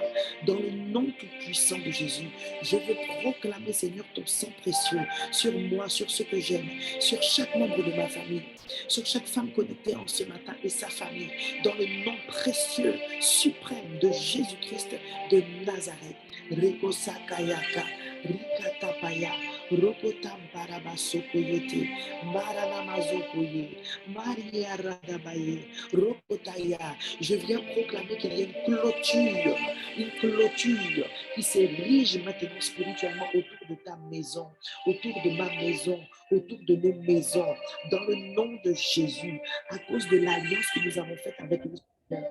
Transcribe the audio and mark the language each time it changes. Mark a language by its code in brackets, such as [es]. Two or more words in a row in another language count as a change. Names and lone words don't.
[fr] Dans le nom tout-puissant de Jésus, je veux proclamer, Seigneur, ton sang précieux sur moi, sur ce que j'aime, sur chaque membre de ma famille, sur chaque femme connectée en ce matin et sa famille, dans le nom précieux, suprême de Jésus-Christ de Nazareth. Rekosa Kayaka, Rikatapaya, Rokotam Barabasokoyete, Maranamazokoye, Maria Radabaye, Rokotaya. Je viens proclamer qu'il y a une clôture qui s'érige maintenant spirituellement autour de ta maison, autour de ma maison, autour de nos maisons, dans le nom de Jésus, à cause de l'alliance que nous avons faite avec le Seigneur.